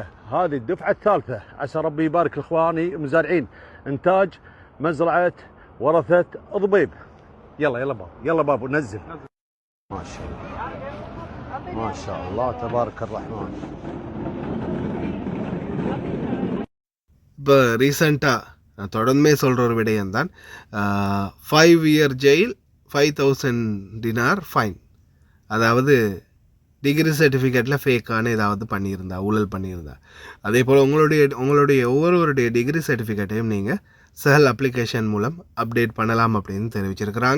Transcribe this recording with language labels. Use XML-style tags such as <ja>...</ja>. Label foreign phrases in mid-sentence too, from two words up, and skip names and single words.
<ar>هذه الدفعة الثالثة، عسى ربي يبارك لاخواني المزارعين. انتاج مزرعة ورثة ضبيب. يلا بابو نزل. ما شاء الله ما شاء الله تبارك الرحمن.</ar> <ta>இப்போ ரீசண்டாக நான் தொடர்ந்துமே சொல்கிற ஒரு விடயம்தான் 5</ta> <en>year jail</en> <ta>5,000</ta> <en>dinar fine.</en> <ta>அதாவது</ta> <en>degree certificateில்</en> <ta>ஃபேக்கான ஏதாவது பண்ணியிருந்தா, ஊழல் பண்ணியிருந்தா. அதே போல் உங்களுடைய ஒவ்வொருவருடைய</ta> <en>degree certificateையும்</en> <ta>நீங்கள் சஹல் அப்ளிகேஷன் மூலம் அப்டேட் பண்ணலாம் அப்படின்னு தெரிவிச்சிருக்கிறாங்க.</ta>